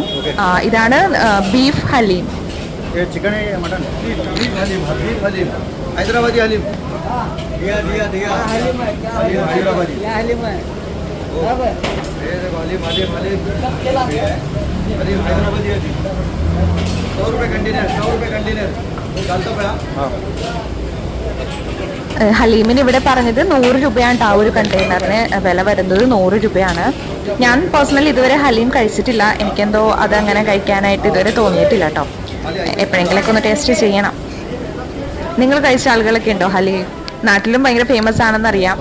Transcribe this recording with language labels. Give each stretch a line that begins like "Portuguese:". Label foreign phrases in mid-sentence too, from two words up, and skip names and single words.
Malayalam: ഇതാണ് ബീഫ് ഹലീം.
Hindi: चिकन है या मटन? बीफ हलीम. हैदराबादी हलीम. दिया हैदराबादी. हलीम है. ये देखो हलीम हैदराबादी हलीम. 100 रुपए कंटेनर. डालता पे. हाँ.
Malayalam: ഹലീമിന് ഇവിടെ പറഞ്ഞത് 100 രൂപയാണ് ആ ഒരു കണ്ടെയ്നറിന് വില വരുന്നത്. 100 രൂപയാണ്. ഞാൻ പേഴ്സണലി ഇതുവരെ ഹലീം കഴിച്ചിട്ടില്ല. എനിക്കെന്തോ അതങ്ങനെ കഴിക്കാനായിട്ട് ഇതുവരെ തോന്നിയിട്ടില്ല കേട്ടോ. എപ്പോഴെങ്കിലൊക്കെ ഒന്ന് ടേസ്റ്റ് ചെയ്യണം. നിങ്ങൾ കഴിച്ച ആളുകളൊക്കെ ഉണ്ടോ ഹലീം? നാട്ടിലും ഭയങ്കര ഫേമസ് ആണെന്നറിയാം.